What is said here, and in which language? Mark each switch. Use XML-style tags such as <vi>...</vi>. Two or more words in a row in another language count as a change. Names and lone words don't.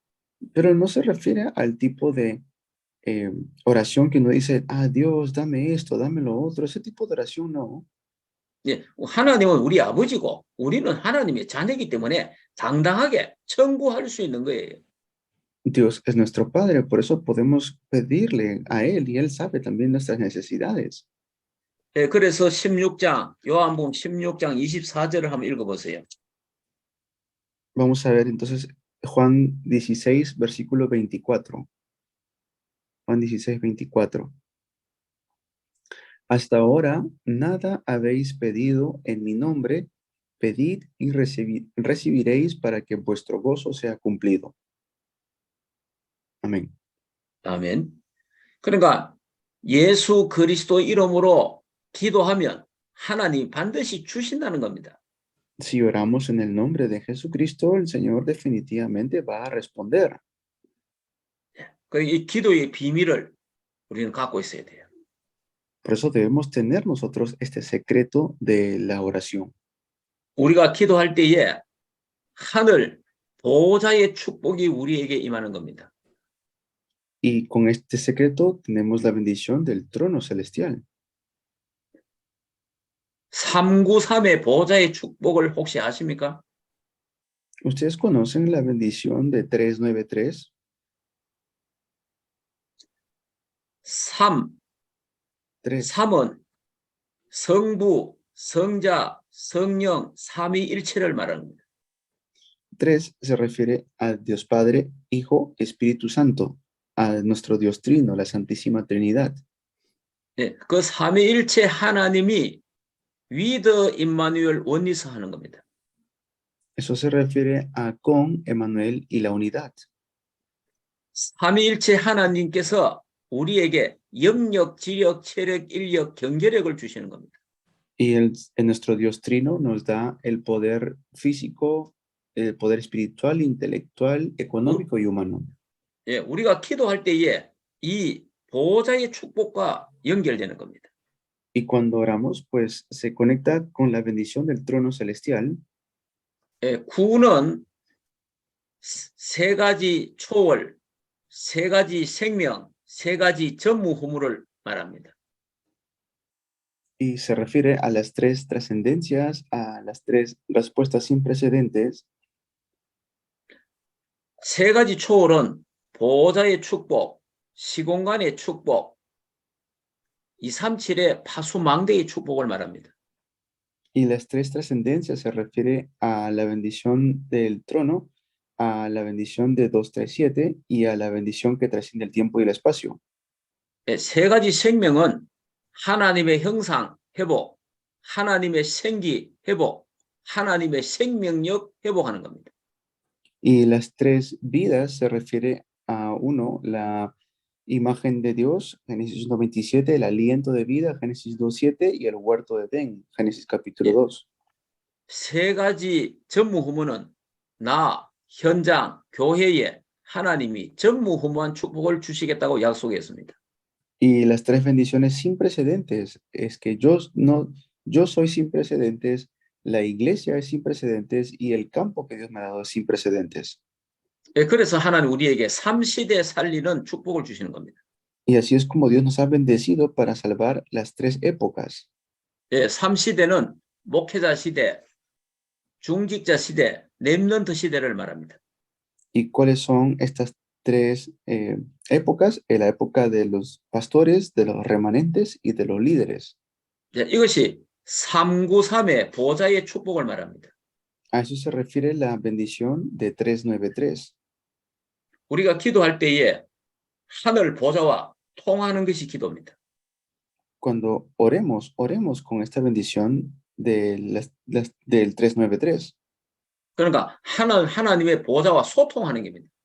<es>Pero no se refiere al tipo de oración que uno dice, ah, Dios, dame esto, dame lo otro. Ese tipo de oración no.</es> <ko>예, 하나님은 우리 아버지고 우리는 하나님의 자녀이기 때문에 당당하게 청구할 수 있는 거예요.</ko> <es>Dios es nuestro Padre, por eso podemos pedirle a Él y Él sabe también nuestras necesidades.</es> <ko>예, 그래서 16장 요한복음 16장 24절을 한번 읽어보세요.</ko> <es>Vamos a ver entonces Juan 16, versículo 24. Juan 16, 24. Hasta ahora nada habéis pedido en mi nombre, pedid y recibiréis para que vuestro gozo sea cumplido. Amén.</es> <ko>아멘. 그러니까 예수 그리스도 이름으로 기도하면 하나님 반드시 주신다는 겁니다.</ko> <es>Si oramos en el nombre de Jesucristo, el Señor definitivamente va a responder.</es> <ko>이 기도의 비밀을 우리는 갖고 있어야 돼요.</ko> <es>Por eso debemos tener nosotros este secreto de la oración.</es> <ko>우리가 기도할 때에 하늘 보호자의 축복이 우리에게 임하는 겁니다.</ko> <es>Y con este secreto tenemos la bendición del trono celestial.</es> <ko>393의 보호자의 축복을 혹시 아십니까?</ko> <es>¿Ustedes conocen la bendición de 393? 3, 3.</es> <ko>3은 성부, 성자, 성령, 삼위일체를 말합니다.</ko> <es>3 se refiere a Dios Padre, Hijo, Espíritu Santo, a nuestro Dios Trino, la Santísima Trinidad.</es> <ko>예, 그 삼위일체 하나님이 위더 임마누엘 원리스 하는 겁니다.</ko> <es>Eso se refiere a con Emmanuel y la unidad.</es> <ko>삼위일체 하나님께서 우리에게 영력, 지력, 체력, 인력, 경제력을 주시는 겁니다.</ko> <es>Y nuestro Dios Trino nos da el poder físico, el poder espiritual, intelectual, económico y humano.</es> <ko>예, 우리가 기도할 때에 이 보호자의 축복과 연결되는 겁니다.</ko> <es>Y cuando oramos, pues se conecta con la bendición del trono celestial.</es> <ko>예, 구는 세 가지 초월, 세 가지 생명, 세 가지 전무후무를 말합니다.</ko> <es>Y se refiere a las 3 trascendencias, a las 3 respuestas sin precedentes.</es> <ko>세 가지 초월은 보호자의 축복, 시공간의 축복, 237의 파수망대의 축복을 말합니다.</ko> <es>Y las 3 trascendencias se refiere a la bendición del trono, a la bendición de 237 y a la bendición que trasciende el tiempo y el espacio.</es> <ko>세 가지 생명은 하나님의 형상 회복, 하나님의 생기 회복, 하나님의 생명력 회복하는 겁니다.</ko> <es>Y las 3 vidas se refiere a uno, la imagen de Dios, Génesis 1:27, el aliento de vida, Génesis 2:7 y el huerto de Edén, Génesis capítulo 2.</es> <ko>세 가지 전무후무는 나, 현장, 교회에 하나님이 전무후무한 축복을 주시겠다고 약속했습니다.</ko> <es>Y las tres bendiciones sin precedentes es que yo no, yo soy sin precedentes, la iglesia es sin precedentes y el campo que Dios me ha dado es sin precedentes.</es> <ko>그래서 하나님 우리에게 3시대 살리는 축복을 주시는 겁니다.</ko> <es>Y así es como Dios nos ha bendecido para salvar las tres épocas.</es> <ko>3시대는 목회자 시대, 중직자 시대, 렘넌트 시대를 말합니다.</ko> <es>¿Y cuáles son estas tres épocas? La época de los pastores, de los remanentes y de los líderes.</es> <ko>이것이 393의 보좌의 축복을 말합니다.</ko> <es>A eso se refiere la bendición de 393.</es> <ko>우리가 기도할 때에 하늘 보좌와 통하는 것이 기도입니다.</ko> <es>Cuando oremos, oremos con esta bendición del 393.</es> <ko>그러니까 하나님의 보좌와 소통하는 겁니다.</ko>